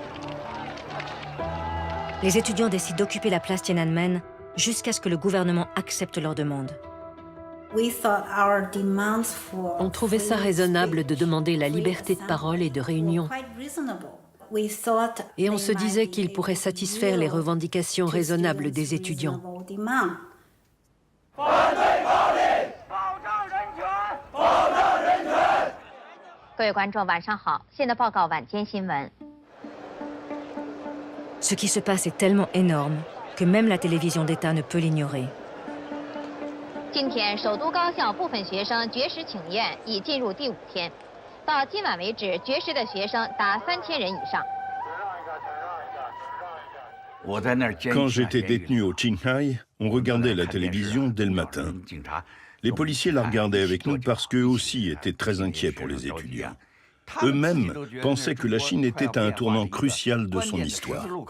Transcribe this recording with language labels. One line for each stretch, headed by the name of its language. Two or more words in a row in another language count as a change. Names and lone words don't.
French: Les étudiants décident d'occuper la place Tiananmen jusqu'à ce que le gouvernement accepte leurs demandes. On trouvait ça raisonnable de demander la liberté de parole et de réunion. Et on se disait qu'ils pourraient satisfaire les revendications raisonnables des étudiants.
Chinese: 各位观众，晚上好！现在报告晚间新闻。
French: Ce qui se passe est tellement énorme que même la télévision d'État ne peut l'ignorer.
Chinese: 今天，首都高校部分学生绝食请愿已进入第5天，到今晚为止，绝食的学生达3000人以上。
French: Quand j'étais détenu au Qinghai, on regardait la télévision dès le matin. Les policiers la regardaient avec nous parce qu'eux aussi étaient très inquiets pour les étudiants. Eux-mêmes pensaient que la Chine était à un tournant crucial de son histoire.